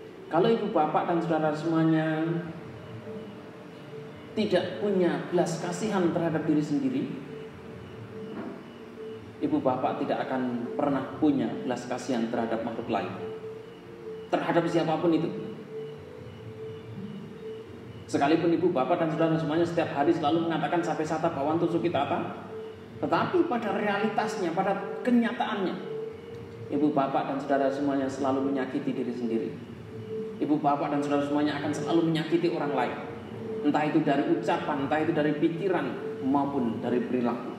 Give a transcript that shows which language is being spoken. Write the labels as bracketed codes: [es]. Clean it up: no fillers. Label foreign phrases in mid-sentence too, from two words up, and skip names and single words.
[id] Kalau ibu bapak dan saudara semuanya tidak punya belas kasihan terhadap diri sendiri, ibu bapak tidak akan pernah punya belas kasihan terhadap makhluk lain, terhadap siapapun itu. Sekalipun ibu bapak dan saudara semuanya setiap hari selalu mengatakan [pi] sape sata bawantu sukitata, [id] tetapi pada realitasnya, pada kenyataannya, ibu bapak dan saudara semuanya selalu menyakiti diri sendiri. Ibu bapak dan saudara semuanya akan selalu menyakiti orang lain, entah itu dari ucapan, entah itu dari pikiran, maupun dari perilaku.